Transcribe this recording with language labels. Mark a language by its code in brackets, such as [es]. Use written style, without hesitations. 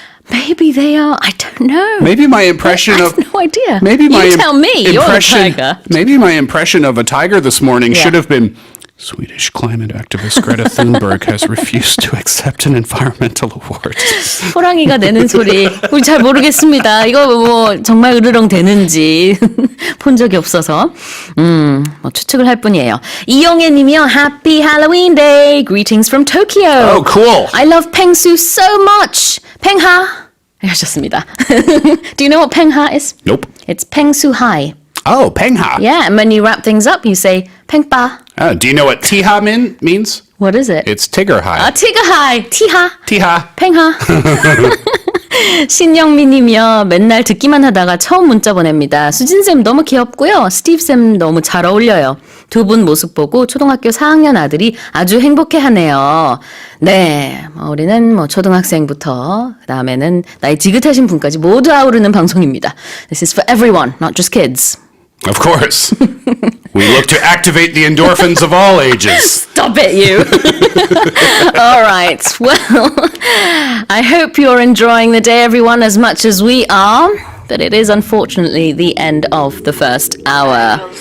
[en] Maybe they are. I don't know. Maybe my impression I have no idea. Maybe my you tell me. You're the impression. tiger. Maybe my impression of a tiger this morning Yeah. should have been. Swedish climate activist Greta Thunberg has refused to accept an environmental award. [ko] 호랑이가 내는 소리. 우리 잘 모르겠습니다. 이거 뭐 정말 으르렁 되는지 본 적이 없어서 뭐 추측을 할 뿐이에요. 이영애 님이요. [en] Happy Halloween Day. Greetings from Tokyo. Oh, cool. I love 펭수 so much. [ko] 팽하 하셨습니다. [en] Do you know what 팽하 is? Nope. It's 펭수 hai. Oh, pengha. Yeah, and when you wrap things up, you say 팽빠. Oh, do you know what tiha means? What is it? It's tigger high. [ko] 티그하이, 티하, [en] Tiha. [ko] 팽하. 신영미님이요. 맨날 듣기만 하다가 처음 문자 보냅니다. 수진쌤 너무 귀엽고요. 스티브쌤 너무 잘 어울려요. 두 분 모습 보고 초등학교 4학년 아들이 아주 행복해하네요. 네, 우리는 초등학생부터 그다음에는 나이 지긋하신 분까지 모두 아우르는 방송입니다. [en] This is for everyone, not just kids. Of course. We look to activate the endorphins of all ages. Stop it, you. All right. Well, I hope you're enjoying the day, everyone, as much as we are. But it is unfortunately the end of the first hour.